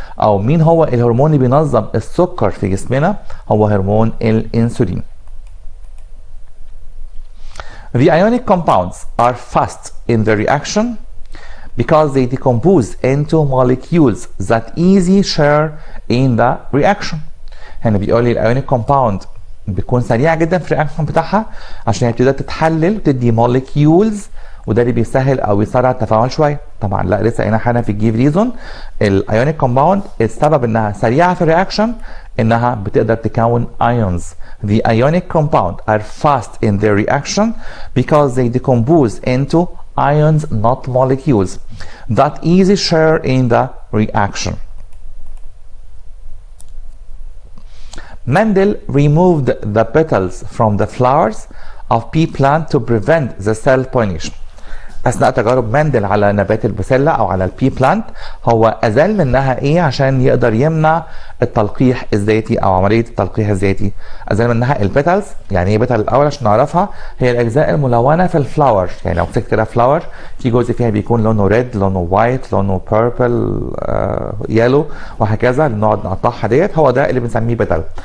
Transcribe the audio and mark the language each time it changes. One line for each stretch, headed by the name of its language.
Arabic: او مين هو الهرمون اللي بينظم السكر في جسمنا؟ هو هرمون الانسولين.
English: The ionic compounds are fast in the reaction because they decompose into molecules that easy share in the reaction.
Arabic: هنا بيقول لي الايونيك كومباوند بتكون سريعه جدا في الرياكشن بتاعها عشان هي بتقدر تتحلل وتدي موليكيولز، وده اللي بيسهل او يسرع التفاعل شويه. طبعا لا لسه قايلين حاجه في الجيف ريزون، الايونيك كومباوند السبب انها سريعه في الرياكشن انها بتقدر تكون ions.
English: The ionic compound are fast in their reaction because they decompose into ions, not molecules, that easy share in the reaction. Mendel removed the petals from the flowers of pea plant to prevent the cell pollination.
Arabic: اثناء تجارب مندل على نبات البسله او على البي بلانت هو ازال منها ايه عشان يقدر يمنع التلقيح الذاتي او عمليه التلقيح الذاتي. ازال منها البيتلز. يعني ايه بيتل الاول عشان نعرفها؟ هي الاجزاء الملونه في الفلاور. يعني لو مسكت كده فلاور في جزء فيها بيكون لونه ريد، لونه وايت، لونه بيربل، يالو، وهكذا نقعد نقطعها ديت، هو ده اللي بنسميه بيتل.